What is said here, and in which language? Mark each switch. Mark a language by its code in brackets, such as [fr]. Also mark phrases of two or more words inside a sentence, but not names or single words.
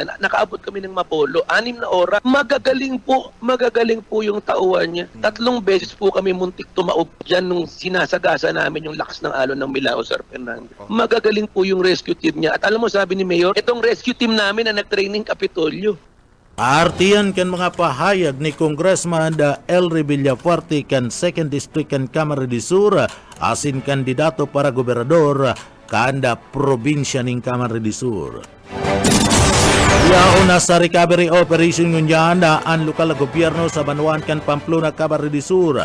[tl] Nakaabot kami ng Mapolo. 6 na oras. Magagaling po yung tauhan niya. 3 beses po kami muntik tumaob dyan nung sinasagasa namin yung lakas ng alon ng Milao, Sir Fernando. Magagaling po yung [en] rescue team [tl] niya. At alam mo, sabi ni Mayor, itong [en] rescue team [tl] namin na nag-training Kapitolyo. [bik] Artiyan kan mga pahayag ni Congressman Elry Villafuerte kan 2nd District kan Camarines-Sur asin kandidato para gobernador kanda probinsya ng Camarines-Sur. Yauna sa recovery operation ngunyan ang lokal na gobyerno sa Banwaan kan Pamplona, Camarines-Sur.